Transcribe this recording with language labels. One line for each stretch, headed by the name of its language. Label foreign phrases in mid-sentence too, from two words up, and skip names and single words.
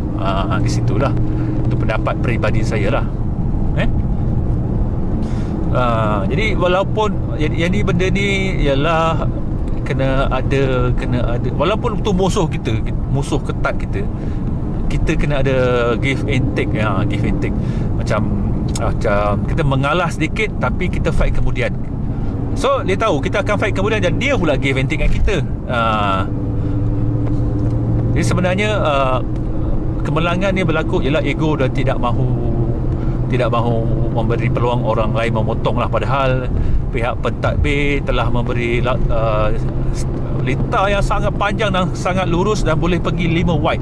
Malay: Di situlah. Itu pendapat peribadi saya lah. Jadi walaupun yang ni, benda ni ialah kena ada walaupun itu musuh kita, musuh ketat kita kena ada
English: give and take. Give and take.
Malay: Macam kita mengalah sedikit, tapi kita fight kemudian. So dia tahu kita akan fight kemudian, dan dia pula
English: give and take
Malay: dengan kita. Jadi sebenarnya kemelangan ni berlaku ialah ego dah tidak mahu memberi peluang orang lain memotong lah. Padahal pihak pentadbir telah memberi litar yang sangat panjang dan sangat lurus, dan boleh pergi 5 wide.